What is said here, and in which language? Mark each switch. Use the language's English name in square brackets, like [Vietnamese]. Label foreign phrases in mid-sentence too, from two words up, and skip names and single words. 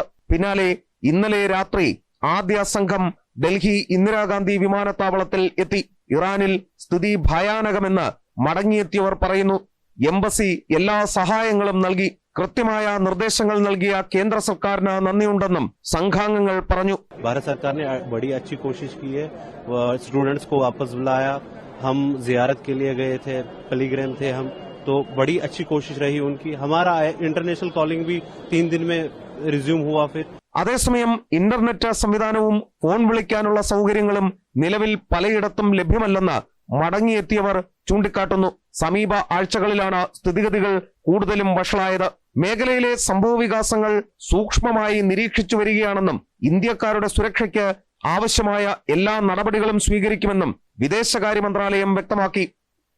[Malayalam] പിന്നാലെ ഇന്നലെ രാത്രി ആദ്യ സംഘം ഡൽഹി ഇന്ദിരാഗാന്ധി വിമാനത്താവളത്തിൽ എത്തി. ഇറാനിൽ സ്ഥിതി ഭയാനകമെന്ന് മടങ്ങിയെത്തിയവർ പറയുന്നു. എംബസി എല്ലാ സഹായങ്ങളും നൽകി. കൃത്യമായ നിർദ്ദേശങ്ങൾ നൽകിയ കേന്ദ്ര സർക്കാരിന് നന്ദിയുണ്ടെന്നും സംഘാംഗങ്ങൾ പറഞ്ഞു. [Hindi] भारत सरकार ने बड़ी अच्छी कोशिश की है. स्टूडेंट्स को वापस बुलाया. हम जियारत के लिए गए थे, पिलग्रिम थे हम, तो बड़ी अच्छी कोशिश रही उनकी. हमारा [English] international calling [Hindi] भी 3 दिन में रिज्यूम हुआ. फिर [Malayalam] അതേസമയം ഇന്റർനെറ്റ് സംവിധാനവും ഫോൺ വിളിക്കാനുള്ള സൗകര്യങ്ങളും നിലവിൽ പലയിടത്തും ലഭ്യമല്ലെന്ന് മടങ്ങിയെത്തിയവർ ചൂണ്ടിക്കാട്ടുന്നു. സമീപ ആഴ്ചകളിലാണ് സ്ഥിതിഗതികൾ കൂടുതലും വഷളായത്. മേഖലയിലെ സംഭവവികാസങ്ങൾ സൂക്ഷ്മമായി നിരീക്ഷിച്ചു വരികയാണെന്നും ഇന്ത്യക്കാരുടെ സുരക്ഷയ്ക്ക് ആവശ്യമായ എല്ലാ നടപടികളും സ്വീകരിക്കുമെന്നും വിദേശകാര്യ മന്ത്രാലയം വ്യക്തമാക്കി.